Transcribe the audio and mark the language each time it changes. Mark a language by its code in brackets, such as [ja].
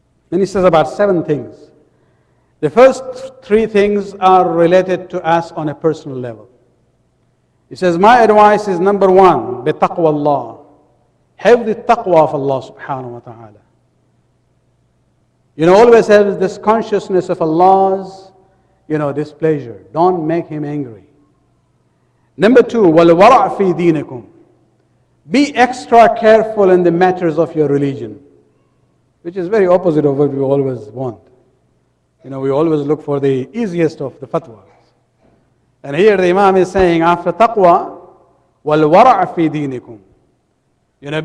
[en] Then he says about 7 things. The first 3 things are related to us on a personal level. He says, my advice is number 1, bitaqwa Allah. Have the taqwa of Allah subhanahu wa ta'ala. Always have this consciousness of Allah's, displeasure. Don't make Him angry. Number 2, [ar] وَالْوَرَعْ فِي دِينِكُمْ. [en] Be extra careful in the matters of your religion, which is very opposite of what we always want. We always look for the easiest of the fatwas. And here the Imam is saying, after taqwa, [ar] وَالْوَرَعْ فِي دِينِكُمْ.